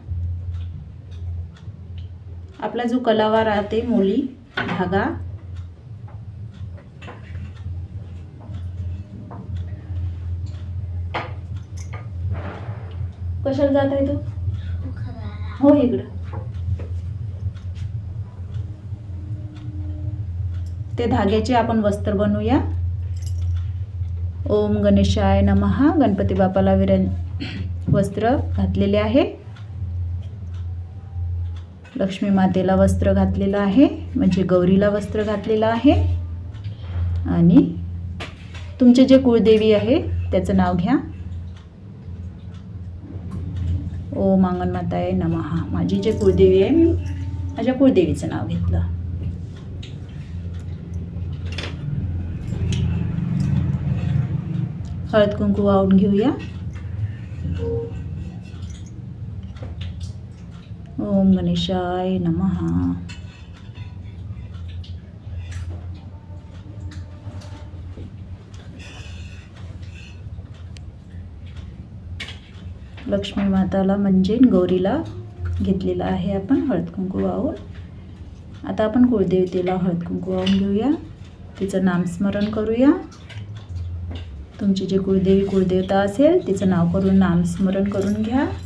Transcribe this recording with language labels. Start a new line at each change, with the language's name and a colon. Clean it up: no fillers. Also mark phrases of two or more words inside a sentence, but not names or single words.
Marathi: आपला जो कलावा राहते मोली धागा कशाला जात आहे तो? हो इकडं. ते धाग्याचे आपण वस्त्र बनवूया.
Sanskrit: ओम गणेशाय नमः.
Marathi: गणपती बाप्पाला वस्त्र घातलेले आहे. लक्ष्मी मातेला वस्त्र घातलेलं आहे, म्हणजे गौरीला वस्त्र घातलेलं आहे. आणि तुमचे जे कुळदेवी आहे त्याचं नाव घ्या.
Sanskrit: ओम अंगणमाताय नमः.
Marathi: माझी जे कुळदेवी आहे मी माझ्या कुळदेवीचं नाव घेतलं. हळद कुंकू वाहून घेऊया.
Sanskrit: ओम गणेशाय नमः.
Marathi: लक्ष्मी माताला म्हणजे गौरीला घेतलेला आहे आपण हळद कुंकू वाहून. आता आपण कुळदेवतेला हळद कुंकू वाहून घेऊया. तिचं नामस्मरण करूया. तुमची जे कुळदेवी कुळदेवता असेल तिचं नाव करून नामस्मरण करून घ्या.